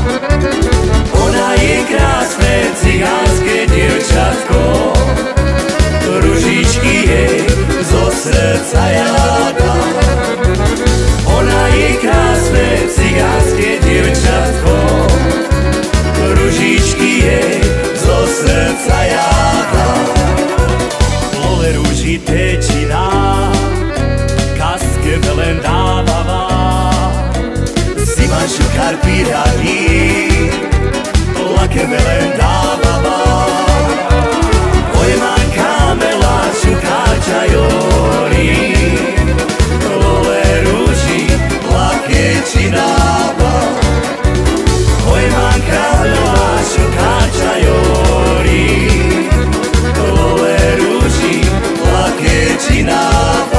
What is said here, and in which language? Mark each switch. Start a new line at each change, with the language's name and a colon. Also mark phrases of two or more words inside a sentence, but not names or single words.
Slovak: Ona je krásne cigánske dievčatko, ružičky jej zo srdca ja dám. Ona je krásne cigánske dievčatko, ružičky jej zo srdca ja dám.
Romany: Lole rúži tečina, kaske len dáva. Zima šukárpi radí, lake len dáva. Ojma kamela šukáča jori, lole rúži, lake čináva. Ojma kamela šukáča jori, lole rúži, lake čináva.